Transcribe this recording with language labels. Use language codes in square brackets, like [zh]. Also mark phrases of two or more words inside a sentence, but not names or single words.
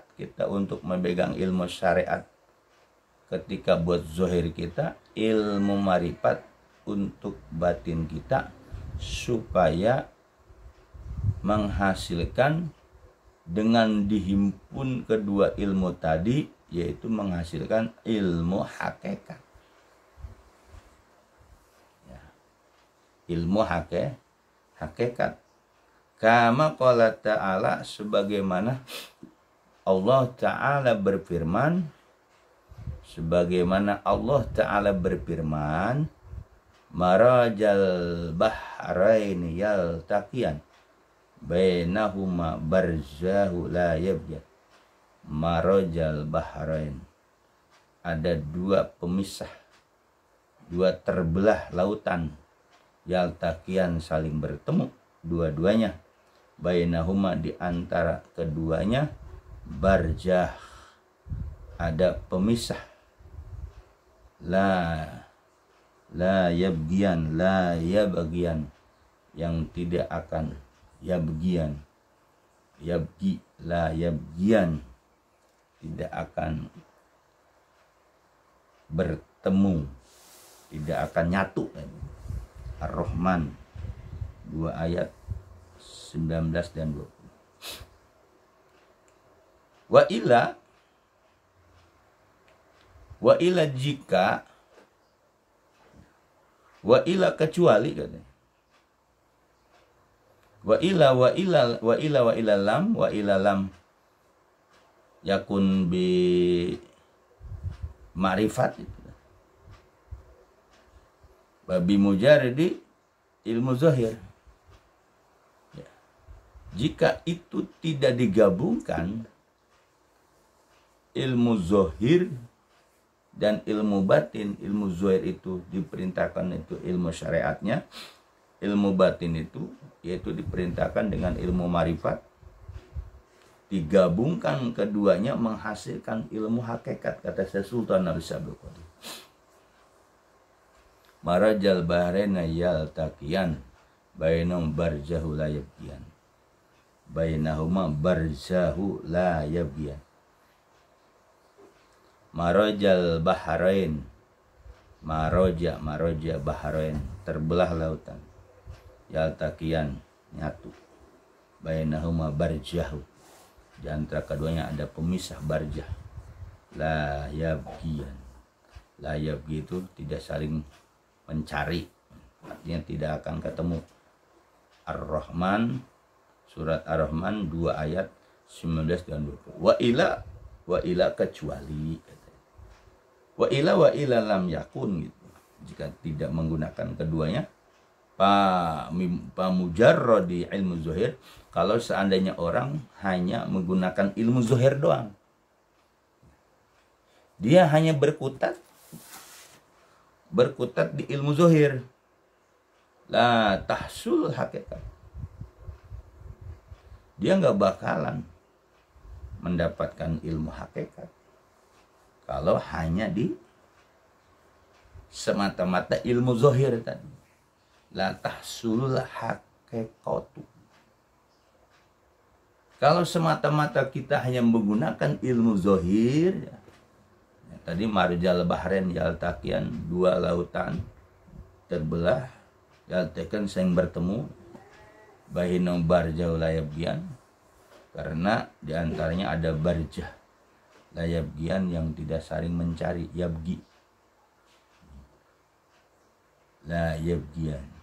[id] kita untuk memegang ilmu syariat ketika buat zahir kita, ilmu marifat untuk batin kita, supaya menghasilkan dengan dihimpun kedua ilmu tadi, yaitu menghasilkan ilmu hakikat, ya, ilmu hakikat. [ar] كما قال تعالى, [id] sebagaimana Allah Ta'ala berfirman, [ar] مرج البحرين يلتقيان بينهما برزخ لا يبغيان. مرج البحرين, [id] ada dua pemisah, dua terbelah lautan, yaltaqiyan, saling bertemu dua-duanya, bainahuma, di antara keduanya, barjah, ada pemisah, la yabghiyan, yang tidak akan, [ar] يبغيان لا يبغيان, [id] tidak akan bertemu, tidak akan nyatu. Ar-Rahman 2 ayat 19 dan 20. [ar] وإلا [id] jika, [ar] وإلا [id] kecuali, katanya. [ar] وإلا لم يكن بمعرفة بل بمجرد علم ظاهر. [id] Jika itu tidak digabungkan, ilmu zahir dan ilmu batin, ilmu zahir itu diperintahkan itu ilmu syariatnya, ilmu batin itu yaitu diperintahkan dengan ilmu marifat, digabungkan keduanya menghasilkan ilmu hakikat, kata Syekh Sultan Al-Sabri. [ar] مرج البحرين يلتقيان بينهم برزخ لا يبغيان بينهما برزخ لا يبغيان. مرج البحرين مرج البحرين, [id] terbelah lautan, yaltaqiyan, nyatu, [ar] بينهما برزخ, [id] di antara keduanya ada pemisah, [ar] برزخ لا يبغيان. لا يبغي [id] itu tidak saling mencari, artinya tidak akan ketemu. Ar-Rahman, surat Ar-Rahman 2 ayat 19 dan 20. [ar] وإلا kecuali, وإلا لم يكن, [id] gitu. Jika tidak menggunakan keduanya, [ar] ب مجرد علم ظاهر, [id] kalau seandainya orang hanya menggunakan ilmu zahir doang, dia hanya berkutat di ilmu zahir, [ar] لا تحصل حقيقة, [id] dia nggak bakalan mendapatkan ilmu hakikat kalau hanya di semata-mata ilmu zahir tadi. [ar] لا تحصل حقيقة. [id] Kalau semata-mata kita hanya menggunakan ilmu zahir, ya, tadi [ar] مرج البحرين يلتقيان, [id] 2 lautan terbelah, yaltaqiyan, saling bertemu, [ar] بينهم برزخ لا يبغيان, [id] karena diantaranya ada barjah, [ar] لا يبغيان, [id] yang tidak saling mencari, [ar] يبغي لا يبغيان.